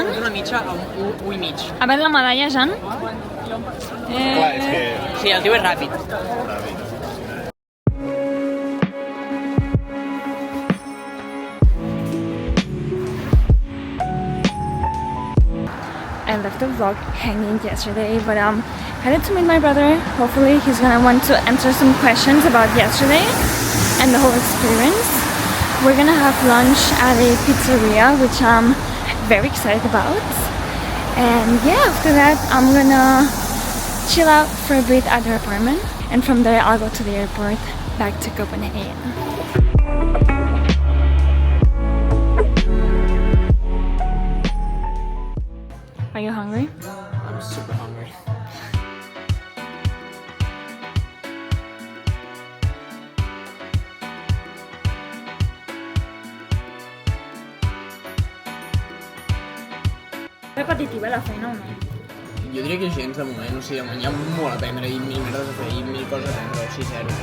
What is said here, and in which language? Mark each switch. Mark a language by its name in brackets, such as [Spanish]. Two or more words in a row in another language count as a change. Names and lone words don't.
[Catalan] Una mitja a un i mig. A veure la medalla, Jan. Clar, és que... Sí, el tio és ràpid. [English] I left the vlog hanging yesterday, but headed to meet my brother. Hopefully he's gonna want to answer some questions about yesterday and the whole experience. We're gonna have lunch at a pizzeria, which I'm very excited about. And yeah, after that I'm gonna chill out for a bit at her apartment, and from there I'll go to the airport back to Copenhagen. Are you hungry? I'm super hungry. [Catalan] Repetitiva la feina o no? Jo diria que gens de moment, o sigui, hi ha molt a aprendre i mil merdes a fer i mil coses a aprendre, o sigui, zero.